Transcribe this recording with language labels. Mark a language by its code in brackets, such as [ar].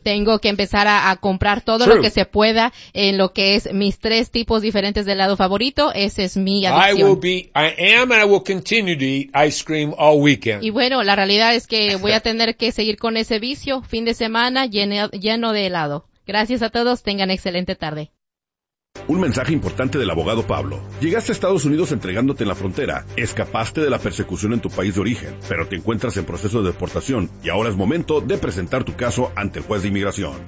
[es] Tengo que empezar a comprar todo lo que se pueda en lo que es mis tres tipos diferentes de helado favorito. Esa es mi adicción. [en] I am and I will continue to eat ice cream all weekend. [es] Y bueno, la realidad es que voy a tener que seguir con ese vicio fin de semana lleno de helado. Gracias a todos. Tengan excelente tarde. Un mensaje importante del abogado Pablo. Llegaste a Estados Unidos entregándote en la frontera, escapaste de la persecución en tu país de origen, pero te encuentras en proceso de deportación y ahora es momento de presentar tu caso ante el juez de inmigración.